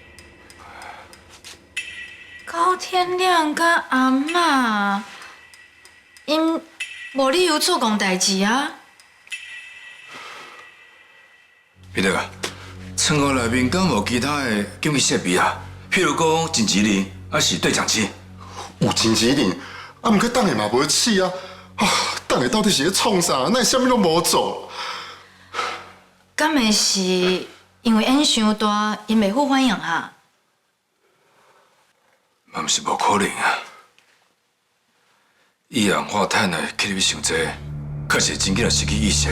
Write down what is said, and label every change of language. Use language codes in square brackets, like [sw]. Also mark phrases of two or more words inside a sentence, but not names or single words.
[nan] 高天亮甲阿嬤，因无理由做戆代志啊！彼得啊，村口内面敢无其他的紧急设备啊？譬如讲紧急铃，还是对讲机？有紧急铃，啊，毋过当下嘛无试啊！啊，当下到底是咧创啥？那啥物拢无做？敢会是因为烟伤大，因袂好反应啊？嘛毋是无可能啊！一氧化碳的吸入伤济，确实真紧来失去意识。